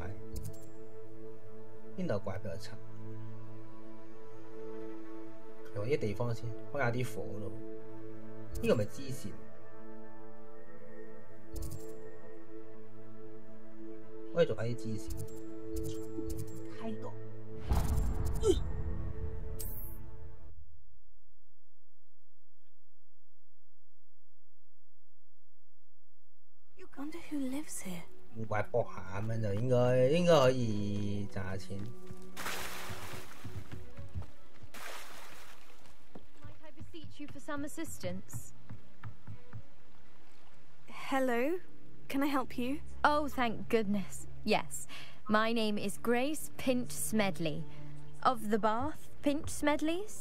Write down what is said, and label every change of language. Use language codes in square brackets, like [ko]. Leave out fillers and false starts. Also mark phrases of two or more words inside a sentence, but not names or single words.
[yue] 邊度怪比較差？用啲地方先，開下啲火咯。呢個咪支線，可以做下啲支線。開個。 [en] Wonder who lives here. [yue] 古怪搏下咁樣就應該可以賺下錢。 [en] Might I beseech you for some assistance? Hello, can I help you? Oh, thank goodness. Yes, my name is Grace Pinch Smedley, of the Bath Pinch Smedleys.